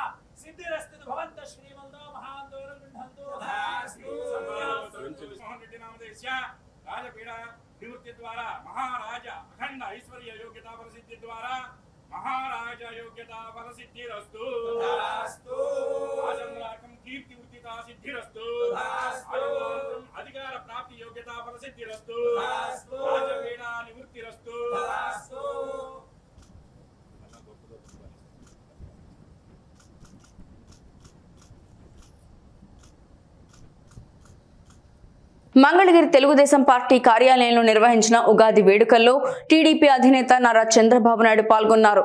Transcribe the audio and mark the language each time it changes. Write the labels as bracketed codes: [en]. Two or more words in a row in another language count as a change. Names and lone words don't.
[sa] सिद्धिरस्ति भवन्तः श्रीमन्तो महान्तोन गृह्णन्तु अस्तु मोहन रेड्डी नामधेयस्य राजपीठ निवृत्ति द्वारा महाराज अखंड ऐश्वर्य योग्यता प्रसिद्धि द्वारा महाराज योग्यता प्रसिद्धिरस्तु आचंद्राकं कीर्ति उर्जिता सिद्धिरस्तु अधिकार प्राप्ति योग्यता प्रसिद्धिरस्तु राजपीठ निवृत्तिरस्तु [te] మంగళగిరి తెలుగుదేశం పార్టీ కార్యాలయంలో నిర్వహించిన ఉగాది వేడుకల్లో టీడీపీ అధినేత నారా చంద్రబాబు నాయుడు పాల్గొన్నారు.